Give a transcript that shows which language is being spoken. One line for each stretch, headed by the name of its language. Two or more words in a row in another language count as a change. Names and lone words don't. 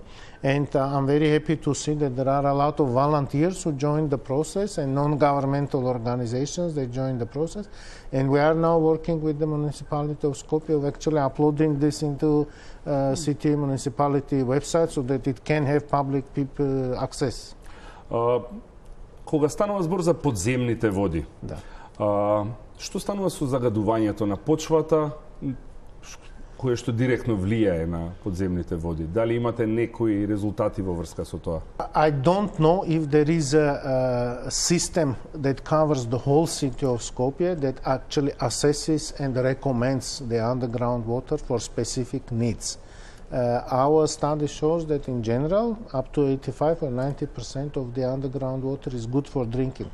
English: And I'm very happy to see that there are a lot of volunteers who joined the process and non-governmental organizations that joined the process. And we are now working with the municipality of Skopje of actually uploading this into city municipality website so that it can have public people access.
Macedonian: Кога станува збор за подземните води, што станува со загадувањето на почвата, кое што директно влијае на подземните води? Дали имате некои резултати во врска со тоа?
English: I don't know if there is a system that covers the whole city of Skopje that actually assesses and recommends the underground water for specific needs. Our study shows that in general, up to 85 or 90% of the underground water is good for drinking.